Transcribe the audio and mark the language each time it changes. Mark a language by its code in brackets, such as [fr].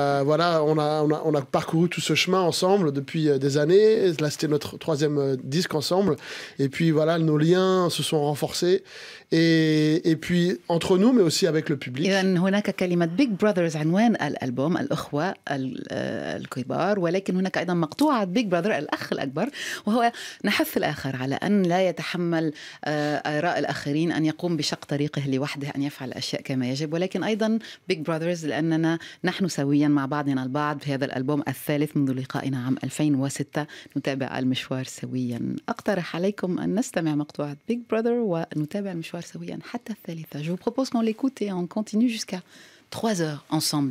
[fr] voilà, on a parcouru tout ce chemin ensemble depuis des années. Là, c'était notre troisième disque ensemble. Et puis voilà, nos liens se sont renforcés. Et puis entre nous, mais aussi avec le public. [ar] إذن هناك كلمة Big Brothers عنوان الألبوم، الأخوة الكبار، ولكن هناك أيضا مقطوعة Big Brother الأخ الأكبر، وهو نحث الآخر على أن لا يتحمل آراء الآخرين، أن يقوم بشق طريقه لوحده، أن يفعل الأشياء كما يجب، ولكن أيضا Big Brothers لأننا نحن سويا مع بعضنا البعض في هذا الألبوم الثالث منذ لقائنا عام 2006. نتابع المشوار سويا. أقترح عليكم أن نستمع مقطوعة Big Brother ونتابع المشوار سويا حتى الثالثة. [fr] Je vous propose qu'on l'écoute et on continue jusqu'à 3 heures ensemble.